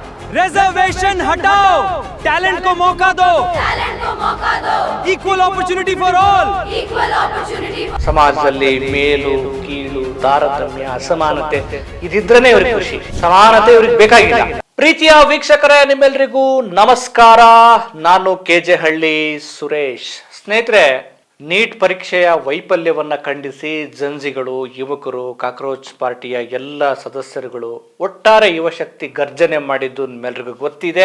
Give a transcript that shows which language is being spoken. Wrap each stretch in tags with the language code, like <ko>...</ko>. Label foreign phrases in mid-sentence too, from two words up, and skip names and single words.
<hi>रिजर्वेशन हटाओ, टैलेंट को मौका दो,</hi> <en>equal opportunity for all.</en> <kn>ಸಮಾಜದಲ್ಲಿ ಮೇಲು ಕೀಳು ತಾರತಮ್ಯ ಅಸಮಾನತೆ ಇದಿದ್ರೇ ಇವ್ರಿಗೆ ಖುಷಿ, ಸಮಾನತೆ ಇವ್ರಿಗೆ ಬೇಕಾಗಿಲ್ಲ. ಪ್ರೀತಿಯ ವೀಕ್ಷಕರೇ, ನಿಮ್ಮೆಲ್ಲರಿಗೂ ನಮಸ್ಕಾರ. ನಾನು ಕೆಜೆ ಹಳ್ಳಿ ಸುರೇಶ್. ಸ್ನೇಹಿತರೆ, ನೀಟ್ ಪರೀಕ್ಷೆಯ ವೈಫಲ್ಯವನ್ನ ಖಂಡಿಸಿ ಜಂಜಿಗಳು, ಯುವಕರು, ಕಾಕ್ರೋಚ್ ಪಾರ್ಟಿಯ ಎಲ್ಲ ಸದಸ್ಯರುಗಳು, ಒಟ್ಟಾರೆ ಯುವಶಕ್ತಿ ಗರ್ಜನೆ ಮಾಡಿದ್ದು ನಿಮ್ಮೆಲ್ಲರಿಗೂ ಗೊತ್ತಿದೆ.</kn>